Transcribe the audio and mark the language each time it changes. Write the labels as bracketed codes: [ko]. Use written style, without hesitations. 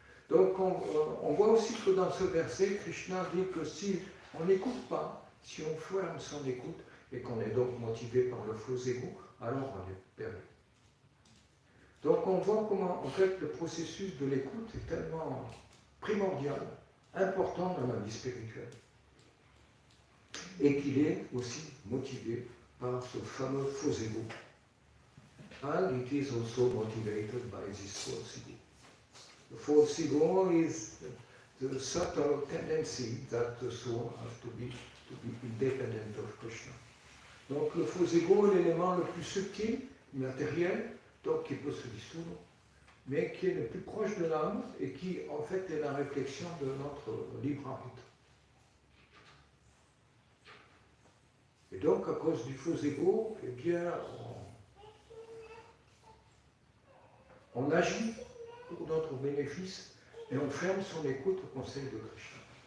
[fr] Donc on voit aussi que dans ce verset, Krishna dit que si on n'écoute pas, si on ferme son écoute, et qu'on est donc motivé par le faux ego, alors on est perdu. Donc on voit comment en fait le processus de l'écoute est tellement primordial, important dans la vie spirituelle, et qu'il est aussi motivé par ce fameux faux ego. [en] And it is also motivated by this false ego. The false ego is the subtle tendency that the soul has to be independent of Krishna. [fr] Donc le faux ego est l'élément le plus subtil, matériel, donc qui peut se dissoudre, mais qui est le plus proche de l'âme et qui en fait est la réflexion de notre libre arbitre. Et donc à cause du faux ego, eh bien on agit pour notre bénéfice et on ferme son écoute au conseil de Krishna.